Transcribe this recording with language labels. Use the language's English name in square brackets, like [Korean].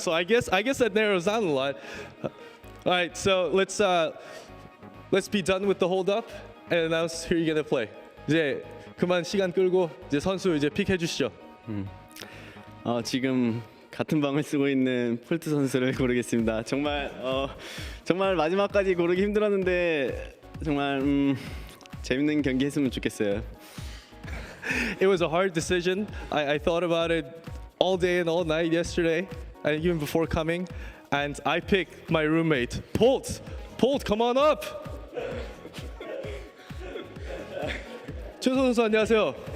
[English] So I guess that narrows down a lot. All right, so let's be done with the hold up and announce who you're gonna play. [Korean] 이제 그만 시간 끌고 이제 선수 이제 픽해 주시죠. 지금 같은 방을 쓰고 있는 폴트 선수를 고르겠습니다. 정말 마지막까지 고르기 힘들었는데 정말 재밌는 경기 했으면 좋겠어요. [English] It was a hard decision. I thought about it all day and all night yesterday, and even before coming, and I picked my roommate, Polt. Polt, come on up. [Korean] 최소 선수 안녕하세요.